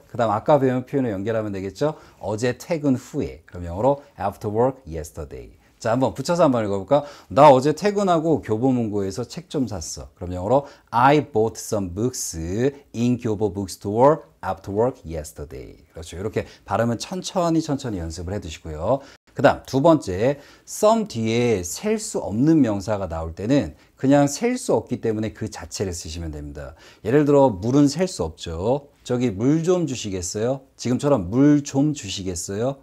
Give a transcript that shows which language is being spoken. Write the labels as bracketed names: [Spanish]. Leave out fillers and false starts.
[Korean] 그 다음 아까 배운 표현을 연결하면 되겠죠? 어제 퇴근 후에. 그럼 영어로 [English] after work yesterday. [Korean] 자, 한번 붙여서 한번 읽어볼까? 나 어제 퇴근하고 교보문고에서 책 좀 샀어. 그럼 영어로 [English] I bought some books in 교보 bookstore after work yesterday. [Korean] 그렇죠. 이렇게 발음은 천천히 연습을 해두시고요. 그 다음 두 번째, some 뒤에 셀 수 없는 명사가 나올 때는 그냥 셀 수 없기 때문에 그 자체를 쓰시면 됩니다. 예를 들어 물은 셀 수 없죠. 저기 물 좀 주시겠어요? 지금처럼 물 좀 주시겠어요?